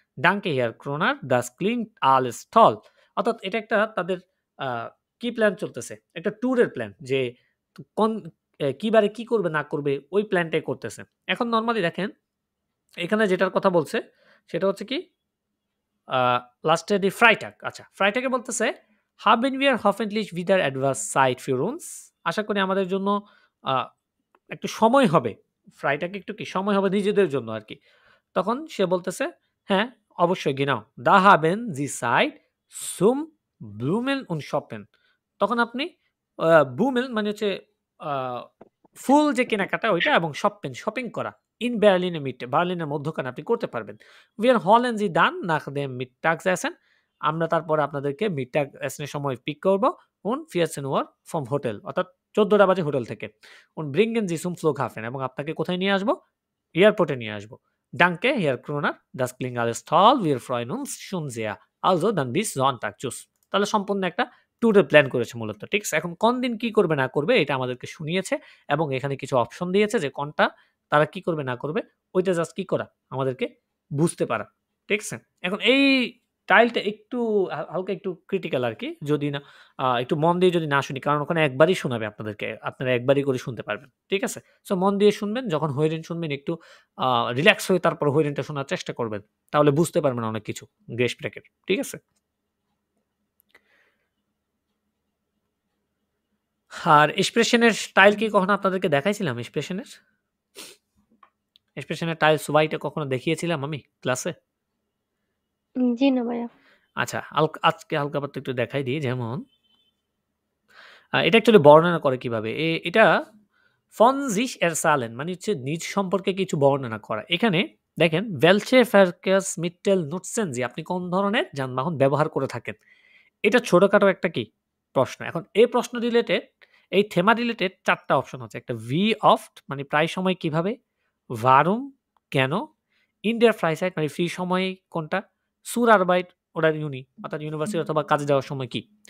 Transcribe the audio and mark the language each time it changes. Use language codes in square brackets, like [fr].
[de] Danke, Herr Kroner, das klingt alles toll. [bn] অর্থাৎ এটা একটা তাদের কি প্ল্যান চলতেছে? একটা ট্যুরের প্ল্যান যে কোন কি বারে কি করবে না করবে ওই প্ল্যানটাই করতেছে। এখন নরমালি দেখেন এখানে যেটার কথা বলছে সেটা হচ্ছে কি লাস্টে দি Freitag আচ্ছা Freitag-এ বলতেছে [de] haben wir hoffentlich wieder etwas Zeit für uns. [bn] আশা করি আমাদের জন্য একটু সময় হবে। Freitag-এ একটু কি সময় হবে নিজেদের জন্য আরকি। তখন সে বলতেছে হ্যাঁ, অবশ্যই [de] genau. Da haben Sie Zeit zum Blumen und Shoppen. [bn] তখন আপনি Blumen মানে হচ্ছে আ ফুল যে কেনাকাটা ওইটা এবং শপিং করা। In Berlin Mitte বার্লিনের মধ্যখানে আপনি করতে পারবেন। [de] Wir holen Sie dann nach dem Mittagessen. [bn] আমরা তারপরে আপনাদেরকে Mittagessen এর সময় পিক করব [de] und 14 Uhr vom Hotel [bn] অর্থাৎ 14টা বাজে হোটেল থেকে। [de] und bringen Sie zum Flughafen [bn] এবং আপনাকে কোথায় নিয়ে আসব? এয়ারপোর্টে নিয়ে আসব। [de] Danke, Herr Kroner, das klingt alles toll. Wir freuen uns schon sehr. Also dann bis Sonntag. Tschüss. [bn] তাহলে সম্পূর্ণ একটা ট্যুরের প্ল্যান করেছে মূলত। ঠিক আছে? এখন কোন দিন কি করবে না করবে এটা আমাদেরকে শুনিয়েছে এবং এখানে কিছু অপশন দিয়েছে যে কোনটা তারা কি করবে না করবে ওইটা জাস্ট কি করা আমাদেরকে বুঝতে পারা। ঠিক আছে? এখন এই টাইলটা একটু হালকা একটু ক্রিটিক্যাল আরকি। যদি না একটু মন দিয়ে যদি না শুনি কারণ ওখানে একবারই শোনাবে আপনাদেরকে। আপনারা একবারই করে শুনতে পারবেন। ঠিক আছে? সো মন দিয়ে শুনবেন। যখন হোয়েরিন শুনবেন একটু রিল্যাক্স হয়ে তারপর হোয়েরিনটা শোনার চেষ্টা করবেন। তাহলে বুঝতে পারবেন অনেক কিছু গ্রেস ব্রেকের। ঠিক আছে? আর এক্সপ্রেশনের স্টাইল কি কখনো আপনাদেরকে দেখাইছিলাম এক্সপ্রেশনের? এক্সপ্রেশনের টাইল সুবাইটা কখনো দেখিয়েছিলাম আমি ক্লাসে? জি না ভাইয়া। আচ্ছা, আজকে হালকা পাতলা একটু দেখাই দিই। যেমন এটা অ্যাকচুয়ালি বর্ণনা করে কিভাবে? এটা [de] von sich erzählen [bn] মানে হচ্ছে নিজ সম্পর্কে কিছু বর্ণনা করা। এখানে দেখেন [de] welche Verkehrsmittel nutzen Sie? [bn] আপনি কোন ধরনের যানবাহন ব্যবহার করে থাকেন? এটা ছোটখাটো একটা কি প্রশ্ন। এখন এই প্রশ্ন রিলেটেড এই থেমা রিলেটেড ৪ টা অপশন আছে। একটা [de] wie oft [bn] মানে প্রায় সময় কিভাবে, [de] warum [bn] কেন, [de] in der Freizeit [bn] মানে ফ্রি সময় কোনটা, [de] zur Arbeit oder Uni [bn] অর্থাৎ ইউনিভার্সিটি অথবা কাজে যাওয়ার সময় কি।